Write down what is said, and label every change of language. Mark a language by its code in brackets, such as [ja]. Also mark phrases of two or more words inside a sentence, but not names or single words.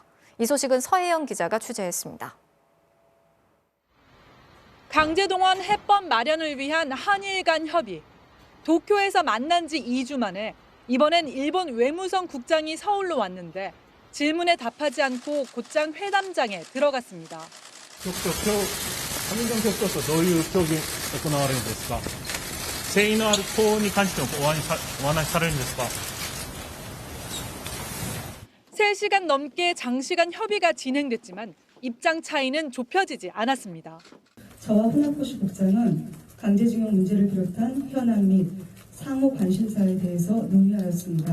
[ko] 이 소식은 서혜영 기자가 취재했습니다. 강제 동원 해법 마련을 위한 한일 간 협의. 도쿄에서 만난 지 2주 만에 이번엔 일본 외무성 국장이 서울로 왔는데 질문에 답하지 않고 곧장 회담장에 들어갔습니다. [ja] 韓日の協議とどういう協議が行われるんですか。誠意のある党に関してもお話しされるんですか。 [ko] 3시간 넘게 장시간 협의가 진행됐지만 입장 차이는 좁혀지지 않았습니다. 저와 후나코시 국장은 강제징용 문제를 비롯한 현안 및 상호 관심사에 대해서 논의하였습니다.